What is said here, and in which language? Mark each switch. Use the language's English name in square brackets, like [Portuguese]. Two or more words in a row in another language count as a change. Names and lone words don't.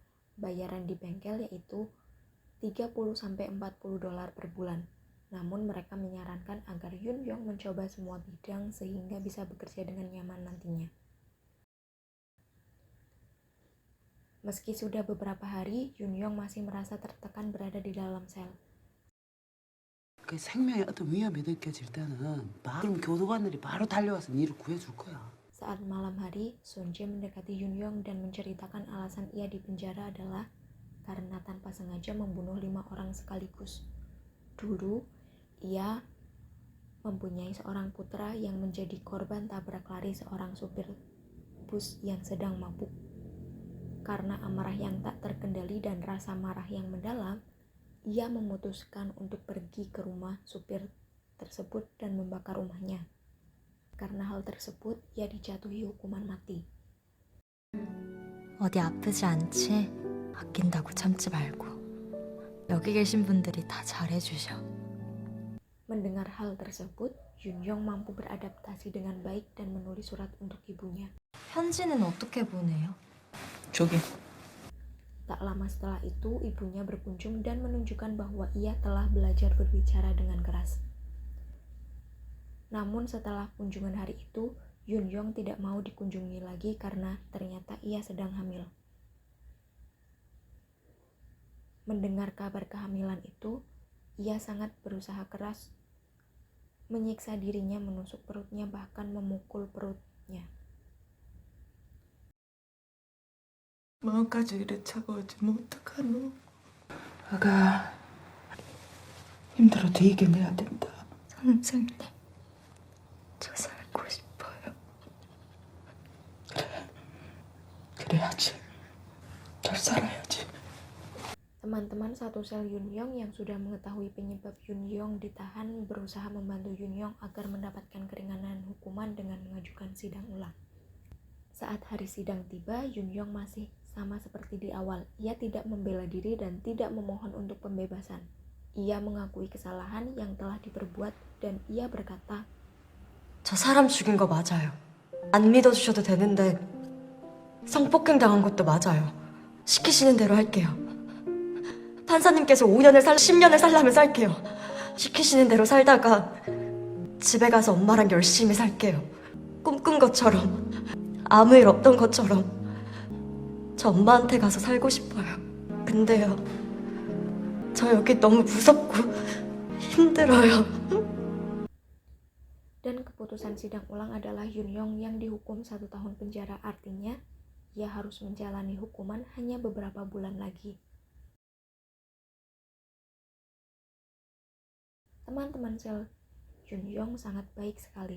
[Indonesian] Bayaran di bengkel yaitu $30-40 per bulan. Namun mereka menyarankan agar Yoon Young mencoba semua bidang sehingga bisa bekerja dengan nyaman nantinya. Meski sudah beberapa hari, Yoon Young masih merasa tertekan berada di dalam sel. [Korean] 그 생명에 어떤 위험이 느껴질 때는 바로 교도관들이 바로 달려와서 니를 구해줄 거야. [Indonesian] Saat malam hari, Sonje mendekati Yunyong dan menceritakan alasan ia dipenjara adalah karena tanpa sengaja membunuh 5 orang sekaligus. Dulu, ia mempunyai seorang putra yang menjadi korban tabrak lari seorang supir bus yang sedang mabuk. Karena amarah yang tak terkendali dan rasa marah yang mendalam, ia memutuskan untuk pergi ke rumah supir tersebut dan membakar rumahnya. Karena hal tersebut, ia dijatuhi hukuman mati. [Korean] 어디 아프지 않지? 아낀다고 참지 말고. 여기 계신 분들이 다 잘해주셔. [Indonesian] Mendengar hal tersebut, Yunyong mampu beradaptasi dengan baik dan menulis surat untuk ibunya. [Korean] 편지는 어떻게 보내요? 저기. [Indonesian] Tak lama setelah itu, ibunya berkunjung dan menunjukkan bahwa ia telah belajar berbicara dengan keras. Namun setelah kunjungan hari itu, Yunyong tidak mau dikunjungi lagi karena ternyata ia sedang hamil. Mendengar kabar kehamilan itu, ia sangat berusaha keras menyiksa dirinya, menusuk perutnya, bahkan memukul perutnya. [Korean] 마음까지 이래 차가워지면 어떡하노? 아가 힘들어도 이겨내야 된다. 선생님, 저 살고 싶어요. 그래야지. 잘 살아야지. [Indonesian] Teman-teman satu sel Yunyong yang sudah mengetahui penyebab Yunyong ditahan berusaha membantu Yunyong agar mendapatkan keringanan hukuman dengan mengajukan sidang ulang. Saat hari sidang tiba, Yunyong masih sama seperti di awal. Ia tidak membela diri dan tidak memohon untuk pembebasan. Ia mengakui kesalahan yang telah diperbuat dan ia berkata, [Korean] 저 사람 죽인 거 맞아요. 안 믿어주셔도 되는데 성폭행 당한 것도 맞아요. 시키시는 대로 할게요. 판사님께서 10년을 살라면 살게요. 시키시는 대로 살다가 집에 가서 엄마랑 열심히 살게요. 꿈꾼 것처럼, 아무 일 없던 것처럼 저 엄마한테 가서 살고 싶어요. 근데요, 저 여기 너무 무섭고 힘들어요. [Indonesian] dan keputusan sidang ulang adalah Yunyong yang dihukum 1 tahun penjara. Artinya, ia harus menjalani hukuman hanya beberapa bulan lagi. Teman-teman sel Yunyong sangat baik sekali.